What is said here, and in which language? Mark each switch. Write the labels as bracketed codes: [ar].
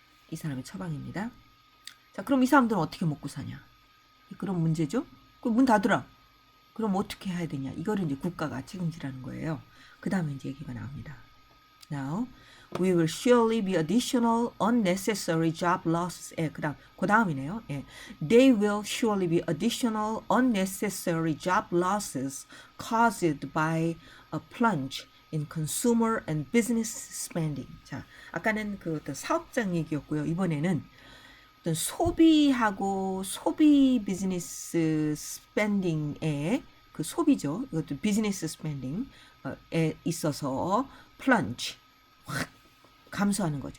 [ko] 이 사람의 처방입니다. 자, 그럼 이 사람들은 어떻게 먹고 사냐? 그런 문제죠. 그럼 문 닫으라. 그럼 어떻게 해야 되냐? 이거를 이제 국가가 책임지라는 거예요. 그 다음에 이제 얘기가 나옵니다. [en] Now, we will surely be additional unnecessary job losses. [ko] 그 다음이네요. 예. [en] They will surely be additional unnecessary job losses caused by a plunge in consumer and business spending. [ko] 자, 아까는 그 어떤 사업장 얘기였고요. 이번에는 어떤 소비하고 소비 비즈니스 스펜딩의 그 소비죠. 이것도 비즈니스 스펜딩에 있어서 플런지 확 감소하는 거죠.